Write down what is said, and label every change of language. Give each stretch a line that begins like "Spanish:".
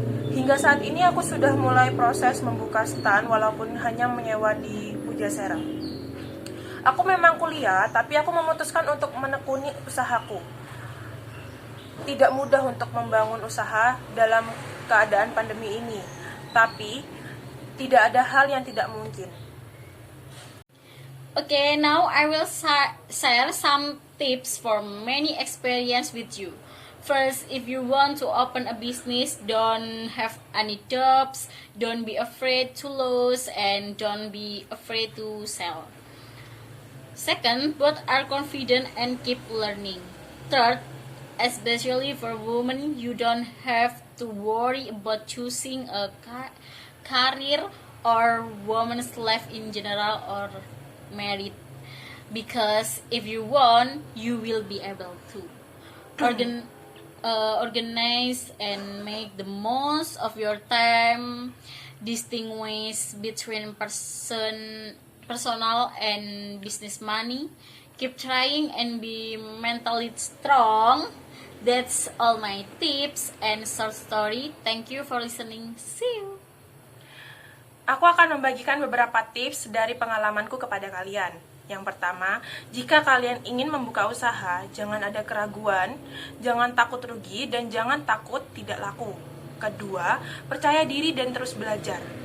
Indonesian: Hingga saat ini aku sudah mulai proses membuka stand walaupun hanya menyewa di Pujasera. Aku memang kuliah, tapi aku memutuskan untuk menekuni usahaku. Tidak mudah untuk membangun usaha dalam keadaan pandemi ini, tapi tidak ada hal yang tidak mungkin.
English: Okay, now I will share some tips for many experience with you. First, if you want to open a business, don't have any doubts, don't be afraid to lose, and don't be afraid to sell. Second, both are confident and keep learning. Third, especially for women, you don't have to worry about choosing a career or woman's life in general or married, because if you want, you will be able to organize and make the most of your time, distinguish between personal and business money, keep trying and be mentally strong. That's all my tips and short story. Thank you for listening. See you.
Indonesian: Aku akan membagikan beberapa tips dari pengalamanku kepada kalian. Yang pertama, jika kalian ingin membuka usaha, jangan ada keraguan, jangan takut rugi, dan jangan takut tidak laku. Kedua, percaya diri dan terus belajar.